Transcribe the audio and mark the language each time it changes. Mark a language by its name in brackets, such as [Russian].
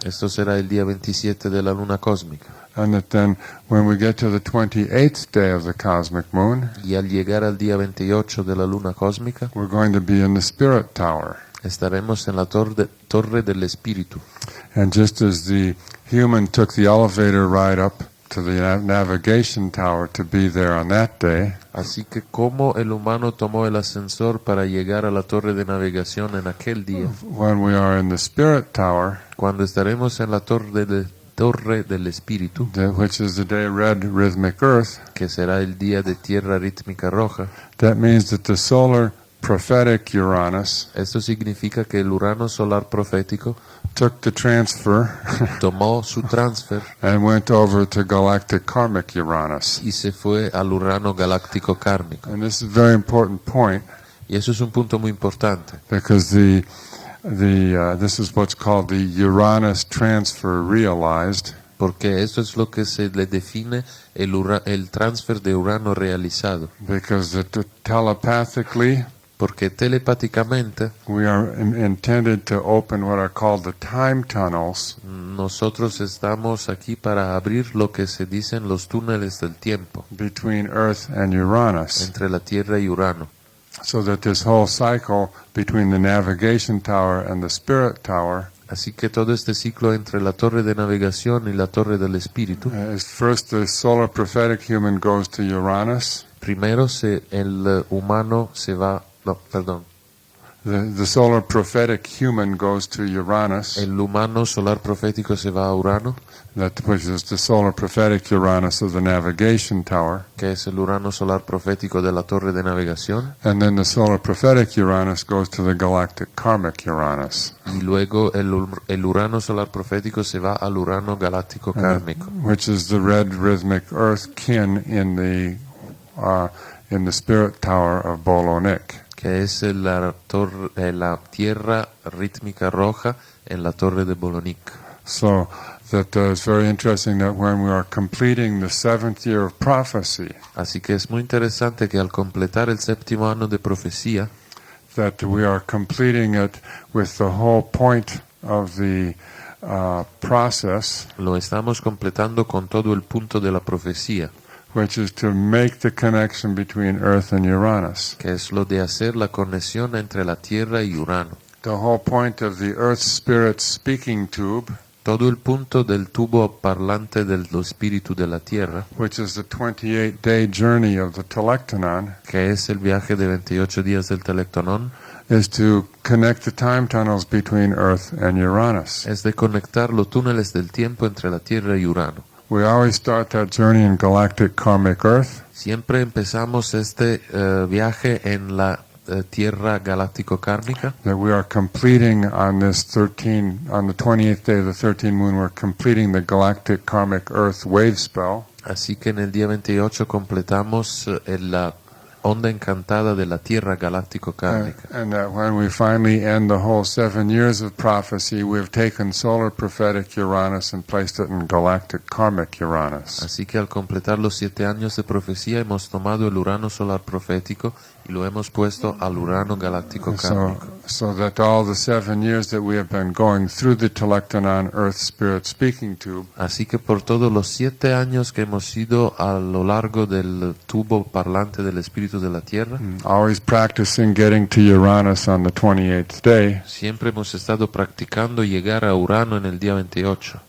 [Spanish] Esto será el día 27 de la luna cósmica. [English] And that then when we get to the 28th day of the cosmic moon, [Spanish] Y al llegar al día 28 de la luna cósmica, [English] we're going to be in the spirit tower. [Spanish] estaremos en la torre del espíritu. [English] And just as the human took the elevator ride up to the navigation tower to be there on that day, [Spanish] Así que como el humano tomó el ascensor para llegar a la torre de navegación en aquel día, [English] when we are in the spirit tower, [Spanish] cuando estaremos en la torre torre del espíritu, [English] which is the day red rhythmic earth, [Spanish] que será el día de tierra rítmica roja. [English] that means that the solar prophetic Uranus [Spanish] Esto significa que el Urano solar profético [English] took the transfer [Spanish] tomó su transfer [English] and went over to galactic karmic Uranus. [Spanish] y se fue al Urano galáctico kármico. [English] And this is a very important point [Spanish] Y eso es un punto muy importante, [English] because this is what's called the Uranus transfer realized, [Spanish] porque esto es lo que se le define el transfer de Urano realizado, [English] because telepathically [Spanish] porque telepáticamente [English] we are intended to open what are called the time tunnels [Spanish] nosotros estamos aquí para abrir lo que se dicen los túneles del tiempo [English] between Earth and Uranus, [Spanish] entre la Tierra y Urano, [English] so that this whole cycle between the navigation tower and the spirit tower [Spanish] así que todo este ciclo entre la torre de navegación y la torre del espíritu, [English] is first the solar prophetic human goes to Uranus. [Spanish] primero el humano se va, no, perdón, [English] The solar prophetic human goes to Uranus, [Spanish] el humano solar profético se va a Urano, [English] which is the solar prophetic Uranus of the navigation tower, [Spanish] que es el Urano solar profético de la torre de navegación, [English] and then the solar prophetic Uranus goes to the galactic karmic Uranus, [Spanish] y luego el Urano solar profético se va al Urano galáctico kármico, [English] which is the red rhythmic earth kin in the spirit tower of Bolonik. [Spanish] que es la tierra rítmica roja en la torre de Bolonik. [English] So that it's very interesting that when we are completing the 7th year of prophecy, [Spanish] Así que es muy interesante que al completar el 7º año de profecía, [English] that we are completing it with the whole point of the process, [Spanish] lo estamos completando con todo el punto de la profecía, [English] which is to make the connection between Earth and Uranus. [Spanish] que es lo de hacer la conexión entre la Tierra y Urano. [English] The whole point of the Earth Spirit speaking tube, [Spanish] Todo el punto del tubo parlante del espíritu de la Tierra, [English] which is the 28-day journey of the Telectonon, [Spanish] que es el viaje de 28 días del Telectonón, [English] is to connect the time tunnels between Earth and Uranus. [Spanish] es de conectar los túneles del tiempo entre la Tierra y Urano. [English] We always start that journey in galactic karmic Earth, [Spanish] Siempre empezamos este viaje en la Tierra galáctico-kármica, [English] that we are completing on the 28th day of the 13th moon, we're completing the galactic karmic Earth wave spell. [Spanish] así que en el día 28 completamos la onda encantada de la Tierra galáctico-kármica. [English] And that when we finally end the whole 7 years of prophecy, we've taken solar prophetic Uranus and placed it in galactic karmic Uranus. [Spanish] Así que al completar los 7 años de profecía hemos tomado el Urano solar profético y lo hemos puesto al Urano galáctico kármico. [English] So that all the 7 years that we have been going through the Telectonon Earth Spirit Speaking Tube, [Spanish] Así que por todos los 7 años que hemos ido a lo largo del tubo parlante del espíritu de la Tierra, [English] always practicing getting to Uranus on the 28th day, [Spanish] siempre hemos estado practicando llegar a Urano en el día 28.